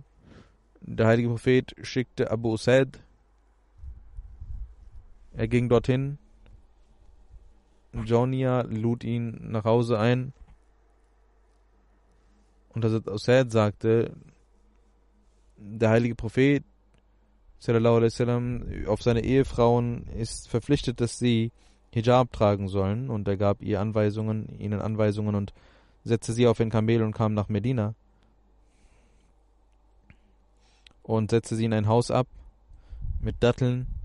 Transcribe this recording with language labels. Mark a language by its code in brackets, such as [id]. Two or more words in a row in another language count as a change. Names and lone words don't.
[de] Der heilige Prophet schickte Abu Usaid. Er ging dorthin. Jaunia lud ihn nach Hause ein. Und Hazrat Usaid sagte, der heilige Prophet [ar] صلى الله عليه وسلم [de] auf seine Ehefrauen ist verpflichtet, dass sie Hijab tragen sollen, und er gab ihnen Anweisungen und setzte sie auf ein Kamel und kam nach Medina und setzte sie in ein Haus ab mit Datteln.